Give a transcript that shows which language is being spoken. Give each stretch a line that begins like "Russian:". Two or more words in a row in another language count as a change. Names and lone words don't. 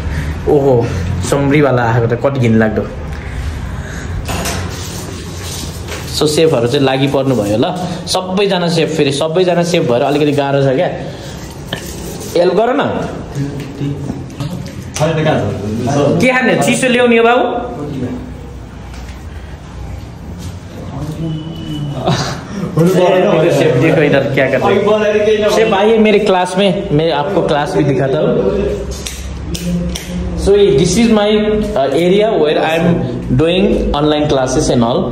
Nepali: ओहो सम्रीवाला आएको त कति घिनलाग्दो. सो सेफहरू चाहिँ लागि पर्नु भयो ल. सबैजना सेफ, फेरि सबैजना सेफ भएर अलिकति गाह्रो छ क्या. हेल्प गर न. के खाने? चिसो ल्याउने बाबु.
Hindi: शेफ देखो इधर क्या कर रहे हैं. शेफ आइए मेरे क्लास में, मैं आपको क्लास भी दिखाता हूँ.
English: So this is my area where I am doing online classes and all.